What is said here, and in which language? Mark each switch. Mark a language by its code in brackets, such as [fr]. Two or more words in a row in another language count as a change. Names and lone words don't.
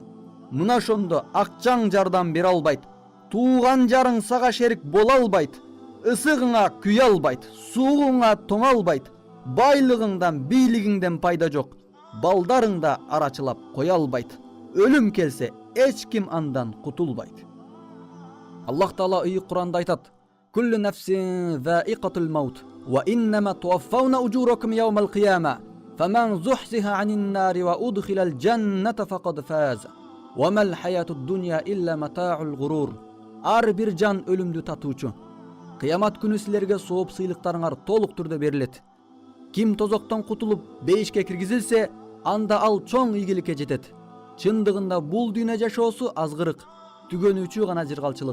[ky] Мына ошондо акчаң жардам бере албайт, тууган жарың сага шерик боло албайт, ысыгыңа күйө албайт, суугуңа тоңо албайт, байлыгыңдан, бийлигиңден пайда жок, балдарың да арачылап кое албайт. Өлүм келсе, эч ким андан кутулбайт. Аллах Таала ыйык Куранда айтат: [ar] "كل نفس ذائقة الموت وإنما توفون أجوركم يوم القيامة فمن زحزح عن النار وأدخل الجنة فقد فاز وما الحياة الدنيا إلا متاع الغرور." [ky] Ар бир жан өлүмдү татуучу. Кыямат күнү силерге сооп сыйлыктарыңар толук түрдө берилет. Ким тозоктон кутулуп бейишке киргизилсе, анда ал чоң ийгиликке жетет. Чындыгында бул дүйнө жашоосу азгырык, түгөнүүчү гана жыргалчылык.